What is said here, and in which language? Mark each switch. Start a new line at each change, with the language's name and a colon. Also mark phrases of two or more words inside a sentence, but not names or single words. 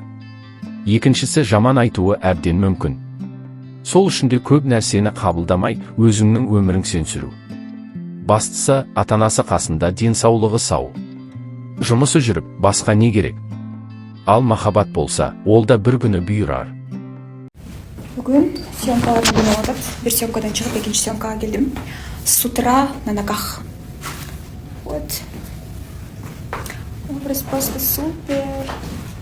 Kazakh: Екіншісі жаман айтуы әбден мүмкін. Сол үшін де көп нәрсені қабылдамай, өзіңнің өмірің сен сүру. Бастысы, ата-анасы қасында, денсаулығы сау. Жұмысы жүріп, басқа не керек? Ал махаббат болса, ол да бір күні бұйырар. Бүгін съемкаларды біліп отырып, бір съемкадан шығып, екінші съемкаға келдім.
Russian: С утра на ногах. Вот. Образ просто супер.